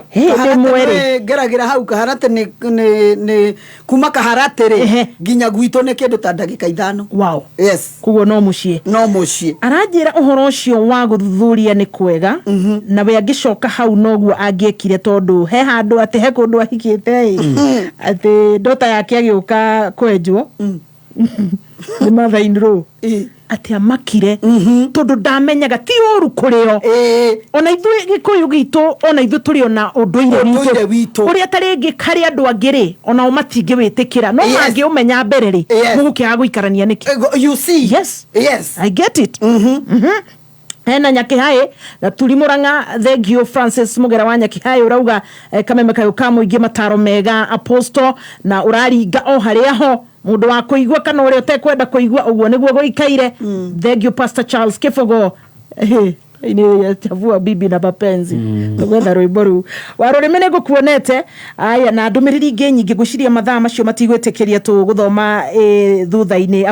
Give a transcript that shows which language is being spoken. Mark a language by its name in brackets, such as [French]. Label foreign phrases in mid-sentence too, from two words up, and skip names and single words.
[Kikuyu] Kaharate geragira hau Kaharate ni kuma Kaharate ri ginya gwito ne kindu ta ndagika 5. [English] Wow. Yes. [Kikuyu] Kugo no mucie. Aranjira uhoro ucio wa guthuthuria ni kwega na we agicoka hau noguo angiekire tondu he handu ati he kundu ahikite ati ndota yake agiuka kwenjwo ni [English] mother in law [Kikuyu] ati amakire tondu ndamenyaga ti uru kurio ona ithuĩ Gĩkũyũ gitu ona ithuĩ tũrĩ ona ũndũire witũ ũrĩa tarĩngĩ karĩ andũ angĩ ona matingĩwĩtĩkĩra no mangĩũmenya mbere mũgũkĩaga gũikarania nĩkĩ. [English] You see, yes I get it. [Kikuyu] Hena Nyakĩhaĩ Gaturi Mũrang'a, thengio Francis Mugera wa Nyakĩhaĩ urauga Kameme kayo ka mũingĩ mataro mega Apostle na ũraringa o harĩa ho mundu wa kuigua kana ũrĩa ũtekwenda kuigua ũguo nĩguo gũikaire. Thengio Pastor Charles Kifogo ini ya chavua bibi na mapenzi gwetha rwimbo ru warũrĩmĩ nĩngũkuonete aya na ndũmĩrĩri ingĩ nyingĩ ngwĩciria mathaa macio matigwĩtĩkĩria tũgũthoma thutha-inĩ.